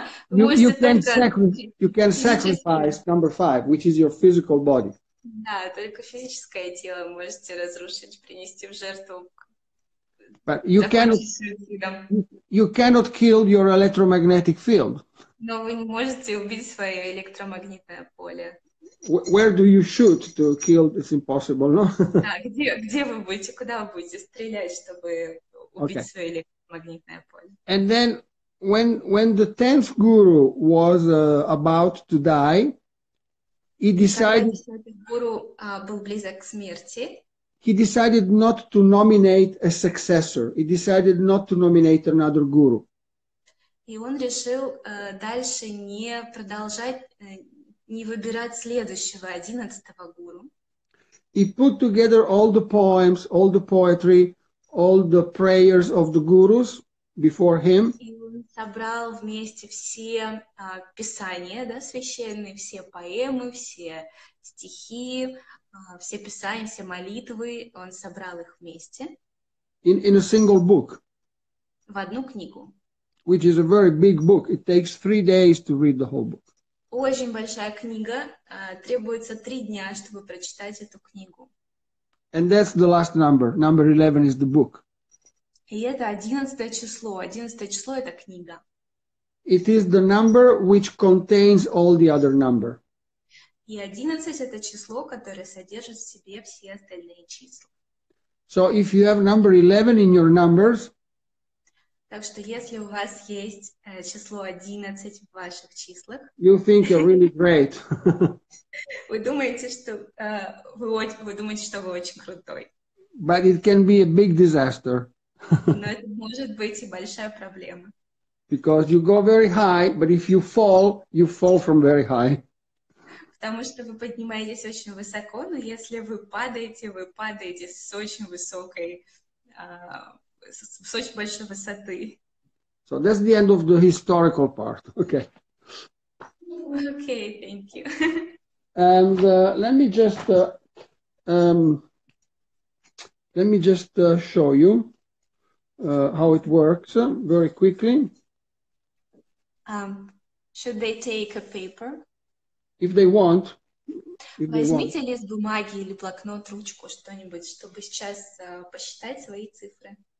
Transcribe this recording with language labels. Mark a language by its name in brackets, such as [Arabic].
[English] You can sacrifice number 5, which is your physical body. [Russian] Да, только физическое тело можете разрушить, принести в жертву. [English] But you cannot kill your electromagnetic field. [Russian] Но вы не можете убить свое электромагнитное поле. [English] Where do you shoot to kill? It's impossible, no? [Russian] Где вы будете, куда вы будете стрелять, чтобы убить свое электромагнитное поле? [English] And then when the 10th guru was about to die, he decided [Russian] был близок к смерти. [English] He decided not to nominate a successor. He decided not to nominate another guru. [Russian] И он решил дальше не продолжать, не выбирать следующего 11-го гуру. [English] He put together all the poems, all the poetry, all the prayers of the gurus before him. [Russian] И он собрал вместе все писания, да, священные, все поэмы, все стихи, все писания, все молитвы, он собрал их вместе. [English] In a single book. [Russian] в одну книгу. [English] which is a very big book. It takes 3 days to read the whole book. [Russian] Очень большая книга, требуется 3 дня, чтобы прочитать эту книгу. [English] And that's the last number. Number 11 is the book. [Russian] И это 11 число. 11 число — это книга. [English] It is the number which contains all the other number. [Russian] И 11 — это число, которое содержит в себе все остальные числа. [English] So if you have number 11 in your numbers, [Russian] Так что если у вас есть число 11 в ваших числах, [English] you think you're really great. [Russian] вы думаете, что вы думаете, что вы очень крутой. [English] But it can be a big disaster. [Russian] Но это может быть и большая проблема. [English] Because you go very high, but if you fall from very high. [Russian] Потому что вы поднимаетесь очень высоко, но если вы падаете с очень высокой, с очень большой высоты. [English] So that's the end of the historical part. Okay. Okay, thank you. And let me just show you how it works very quickly. Should they take a paper? If they want. [Russian] Возьмите лист бумаги или блокнот, ручку, что-нибудь, чтобы сейчас посчитать свои цифры.